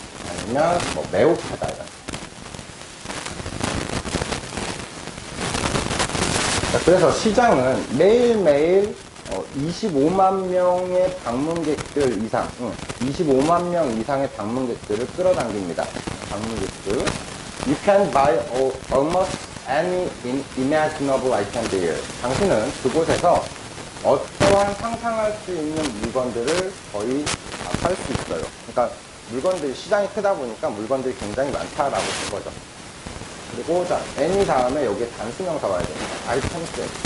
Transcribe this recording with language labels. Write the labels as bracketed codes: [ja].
[ko] 아니면 매혹하다 이런. 자, 그래서 시장은 매일매일 25만 명의 방문객들 이상, 25만 명 이상의 방문객들을 끌어당깁니다. 방문객들. [en] You can buy almost any imaginable item there. [ko] 당신은 그곳에서 어떠한 상상할 수 있는 물건들을 거의 다 살 수 있어요. 그러니까 물건들이, 시장이 크다 보니까 물건들이 굉장히 많다라고 본 거죠. 그리고 자, any 다음에 여기에 단수명사 와야 됩니다. 아이템스.